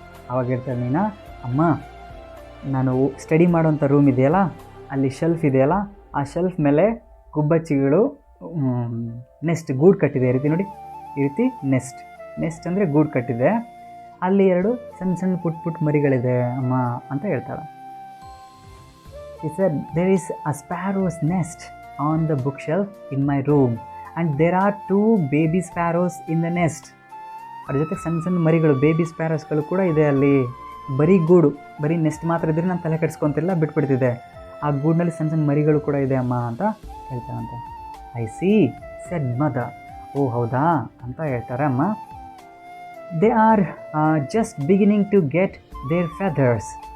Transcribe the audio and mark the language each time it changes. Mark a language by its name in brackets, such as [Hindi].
[Kannada] ಅವಾಗ ಹೇಳ್ತಾಳೆ ನೀನಾ, ಅಮ್ಮ ನಾನು ಸ್ಟಡಿ ಮಾಡೋಂಥ ರೂಮ್ ಇದೆಯಲ್ಲ, ಅಲ್ಲಿ ಶೆಲ್ಫ್ ಇದೆಯಲ್ಲ, ಆ ಶೆಲ್ಫ್ ಮೇಲೆ ಗುಬ್ಬಚ್ಚಿಗಳು ನೆಸ್ಟ್ ಗೂಡು ಕಟ್ಟಿದೆ. ಈ ರೀತಿ ನೋಡಿ, ಈ ರೀತಿ ನೆಸ್ಟ್ ಅಂದರೆ ಗೂಡು ಕಟ್ಟಿದೆ, ಅಲ್ಲಿ 2 ಸಣ್ಣ ಪುಟ್ ಮರಿಗಳಿದೆ ಅಮ್ಮ ಅಂತ ಹೇಳ್ತಾಳೆ. [English] She said, there is a sparrow's nest on the bookshelf in my room and there are 2 baby sparrows in the nest. [Kannada] ಅದ್ರ ಜೊತೆ ಸಣ್ಣ ಮರಿಗಳು, ಬೇಬಿ ಸ್ಪ್ಯಾರೋಸ್ಗಳು ಕೂಡ ಇದೆ ಅಲ್ಲಿ. ಬರೀ ನೆಸ್ಟ್ ಮಾತ್ರ ಇದ್ದರೆ ನಾನು ತಲೆ ಕೆಡಿಸ್ಕೊತಿಲ್ಲ, ಬಿಟ್ಬಿಡ್ತಿದ್ದೆ. ಆ ಗೂಡಿನಲ್ಲಿ ಸಣ್ಣ ಮರಿಗಳು ಕೂಡ ಇದೆ ಅಮ್ಮ ಅಂತ ಹೇಳ್ತಾರಂತೆ. [English] I see said mother. [Kannada] ಓ ಹೌದಾ ಅಂತ ಹೇಳ್ತಾರೆ ಅಮ್ಮ. [English] They are just beginning to get their feathers.